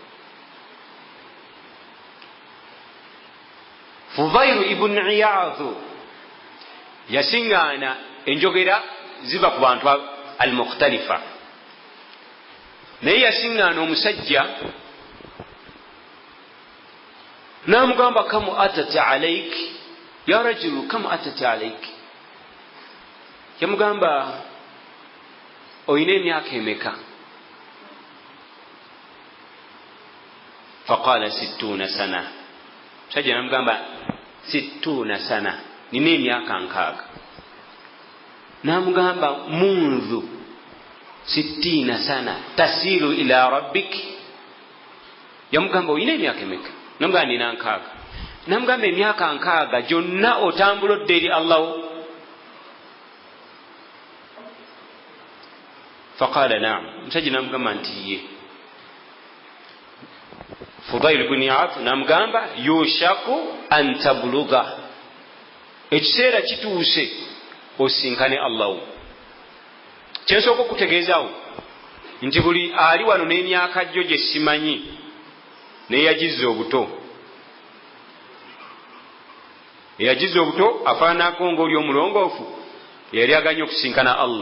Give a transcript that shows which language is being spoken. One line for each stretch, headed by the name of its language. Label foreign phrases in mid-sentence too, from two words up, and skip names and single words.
Ganda: Fudayl ibn Iyadh yasiŋŋaana enjogera ziva ku bantu al-mukhtalifa, naye yasiŋŋaana omusajja n'amugamba
Arabic: كم أتت عليك يا رجل كم أتت عليك.
Ganda: Yamugamba oyina emyaka emeka?
Arabic: فقال 60 سنة.
Ganda: Musajja n'amugamba 60 sana, nina emyaka 60.
Arabic: N'amugamba منذ 60 سنة تسير إلى ربك.
Ganda: Yamugamba oyina emyaka emeka? N'amugamba nina 60. N'amugamba emyaka 60 gyonna otambulodde eri Allah?
Arabic: فقال نعم.
Ganda: Musajja n'amugamba nti ye. Fudayl ibn Iyadh n'amugamba
Arabic: يوشك أن تبلغ,
Ganda: ekiseera kituuse osinkane Allah. Kyensooka okutegeezaawo nti buli ali wano n'emyaka gyo gye simanyi naye yagizza obuto, eyagizza obuto afaanako ng'oli omulongoofu eyali aganye okusinkana Allah.